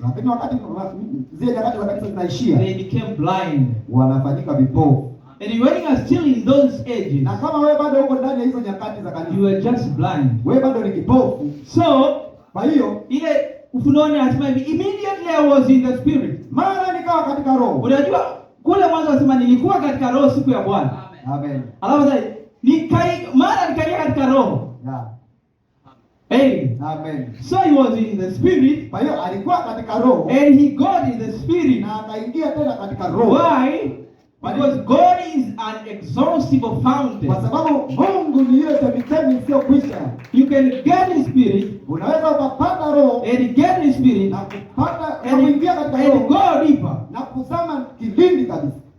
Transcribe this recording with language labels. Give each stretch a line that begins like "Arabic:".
Swahili: lakini wakati zile nyakati za kanisa zinaishia,
English: they became blind.
Swahili: wanafanyika vipofu.
English: And when you are still in those ages,
Swahili: Na kama wewe bado uko ndani ya hizo nyakati za
English: you
Swahili: kanisa,
English: are just blind.
Swahili: wewe bado ni kipofu.
English: So
Swahili: Kwa hiyo ile Ufunuoni anasema hivi,
English: immediately I was in the spirit.
Swahili: mara nikawa katika roho. Unajua kule mwanzo anasema nilikuwa katika roho siku ya Bwana. Amen. Alafu sasa mara nikaingia katika roho.
English: Yeah. Hey. Amen. So he was in the spirit.
Swahili: Kwa hiyo alikuwa katika roho
English: And he got in the spirit.
Swahili: na akaingia tena katika roho.
English: Why? Because God is an exhaustive fountain.
Swahili: Kwa sababu Mungu ni ile chemchemi isiyokwisha.
English: You can get in spirit.
Swahili: Unaweza ukapata roho
English: And get in spirit.
Swahili: na kupata na kuingia katika
English: And
Swahili: roho
English: go deeper.
Swahili: na kuzama kilindi kabisa.